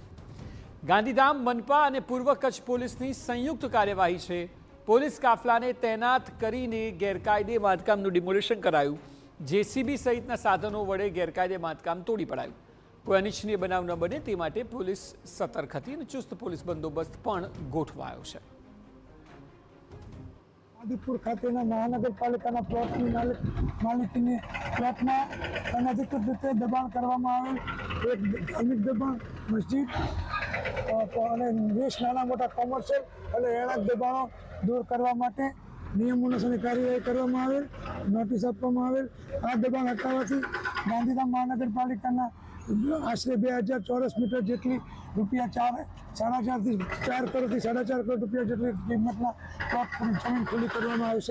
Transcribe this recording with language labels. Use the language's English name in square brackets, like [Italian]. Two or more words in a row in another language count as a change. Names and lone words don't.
[Gujarati] ગાંધીધામ મનપા અને પૂર્વ કચ્છ પોલીસની સંયુક્ત કાર્યવાહી છે। પોલીસ કાફલાને તૈનાત કરીને ગેરકાયદે બાંધકામનું ડિમોલિશન કરાયું। જેસીબી સહિતના સાધનો વડે ગેરકાયદે બાંધકામ તોડી પડાયું। કોઈ અનિચ્છનીય બનાવ ન બને તે માટે પોલીસ સતર્ક હતી અને ચુસ્ત પોલીસ બંદોબસ્ત પણ ગોઠવાયો છે। આદિપુર ખાતેના મહાનગરપાલિકાના પ્લોટની માલિકીની प्लॉटમાં અનધિકૃત રીતે દબાણ કરવામાં આવેલ એક ધાર્મિક દબાણ મસ્જિદ અને 20 નાના મોટા કોમર્શિયલ અને રહેણાંક દબાણો દૂર કરવા માટે નિયમ અનુસારની કાર્યવાહી કરવામાં આવેલ, નોટિસ આપવામાં આવેલ। આ દબાણ હટાવવાથી ગાંધીધામ મહાનગરપાલિકાના આશરે 2000 ચોરસ મીટર જેટલી રૂપિયા 4.5 થી 4 કરોડથી 4.5 કરોડ રૂપિયા જેટલી કિંમતના પ્લોટ જમીન ખુલ્લી કરવામાં આવશે।